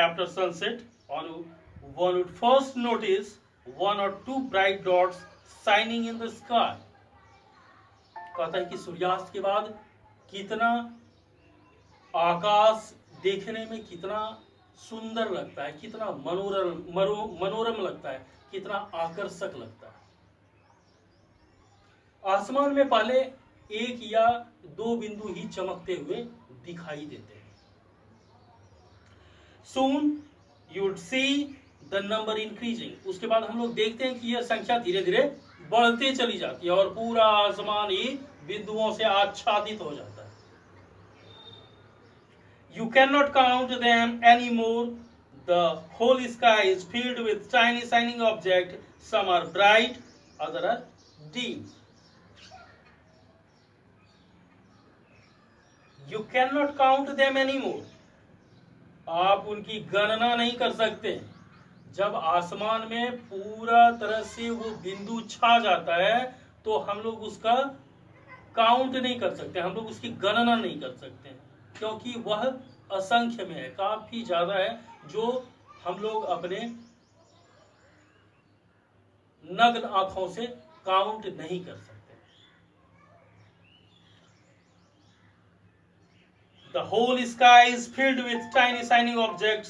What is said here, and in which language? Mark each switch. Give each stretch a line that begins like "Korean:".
English: After sunset, one would first notice one or two bright dots shining in the sky.
Hindi: कहता है कि सूर्यास्त के बाद कितना आकाश देखने में कितना सुंदर लगता है, कितना मनोरम लगता है, कितना आकर्षक लगता है। आसमान में पहले एक या दो बिंदु ही चमकते हुए दिखाई देते हैं।
English: Soon you would see the number increasing.
Hindi: उसके बाद हम लोग देखते हैं कि यह संख्या धीरे धीरे बढ़ते चली जाती है और पूरा आसमान ही बिंदुओं से आच्छादित हो जाता है।
English: You cannot count them anymore. The whole sky is filled with tiny shining objects. Some are bright, others are dim. You cannot count them anymore.
Hindi: आप उनकी गणना नहीं कर सकते। जब आसमान में पूरा तरह से वो बिंदु छा जाता है तो हम लोग उसका काउंट नहीं कर सकते, हम लोग उसकी गणना नहीं कर सकते, क्योंकि वह असंख्य में है, काफी ज्यादा है, जो हम लोग अपने नग्न आंखों से काउंट नहीं कर सकते।
English: The whole sky is filled with tiny shining objects.